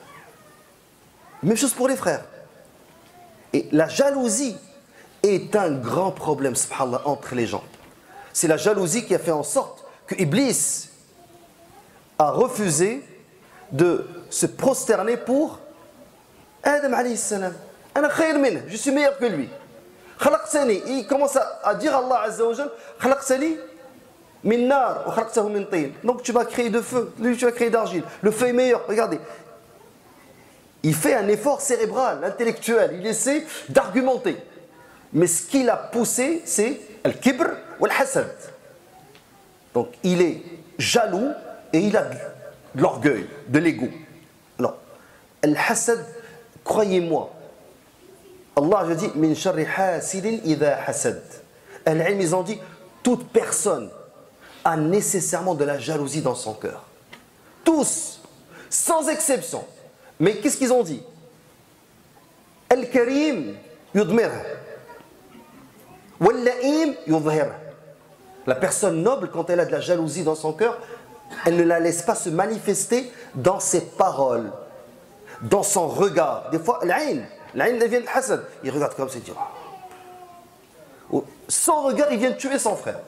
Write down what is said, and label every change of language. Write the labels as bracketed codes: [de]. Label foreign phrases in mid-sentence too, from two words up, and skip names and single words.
[fr] Même chose pour les frères. Et la jalousie est un grand problème, subhanallah, entre les gens. C'est la jalousie qui a fait en sorte que Iblis a refusé de se prosterner pour Adam [ar] عليه السلام. أنا خير من, [fr] je suis meilleur que lui. Khalaqtani, il commence à dire à Allah [ar] عز وجل, خلقتني من نار وخلقته من طين. [fr] Donc tu m'as créé de feu, lui tu m'as créé d'argile. Le feu est meilleur, regardez. Il fait un effort cérébral, intellectuel, il essaie d'argumenter. Mais ce qui l'a poussé, c'est al-kibr ou al-hasad. Donc il est jaloux et il a de l'orgueil, de l'ego. Non. Al-hasad, croyez-moi, Allah a dit [ar] من شر حاسد إذا حسد. [fr] Al-ilm, ils ont dit toute personne a nécessairement de la jalousie dans son cœur. Tous, sans exception. Mais qu'est-ce qu'ils ont dit? [ar] الكريم يضمر. واللئيم يظهر. [fr] La personne noble, quand elle a de la jalousie dans son cœur, elle ne la laisse pas se manifester dans ses paroles, dans son regard. Des fois, l'aïn vient de Hassan. Il regarde comme ça, il dit, son regard, il vient de tuer son frère.